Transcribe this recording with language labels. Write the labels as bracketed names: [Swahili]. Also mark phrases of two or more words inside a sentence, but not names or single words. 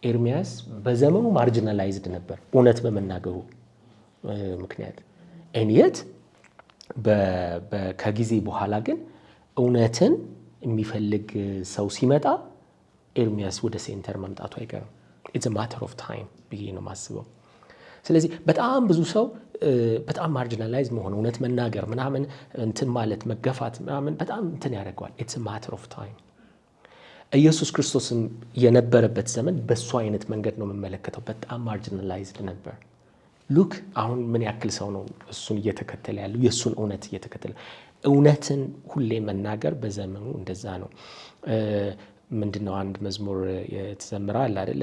[Amharic] ኤርሚያስ በዘመኑ ማርጂናላይዝድ ነበር እውነት በመናገሩ ምክንያት። እንየት ከጊዜ በኋላ ግን እውነትን የሚፈልግ ሰው ሲመጣ ኤርሚያስ ወደ ሴንተር መምጣቱ አይቀርም። it's [English] a matter of time [Amharic] ብዬ ነው ማስበው። ስለዚህ በጣም ብዙ ሰው በጣም ማርጂናላይዝ መሆን እውነት መናገር ምናምን እንትን ማለት መገፋት ምናምን በጣም እንትን ያደርገዋል። [English] it's a matter of time። [Amharic] ኢየሱስ ክርስቶስም የነበረበት ዘመን በሱ አይነት መንገድ ነው የምመለከተው። በጣም ማርጂናላይዝድ ነበር። ሉክ አሁን ምን ያክል ሰው ነው እሱን እየተከተለ ያለው፣ የእሱን እውነት እየተከተለ። እውነትን ሁሌ መናገር በዘመኑ እንደዛ ነው። ምንድነው አንድ መዝሙር የተዘምራል አይደለ?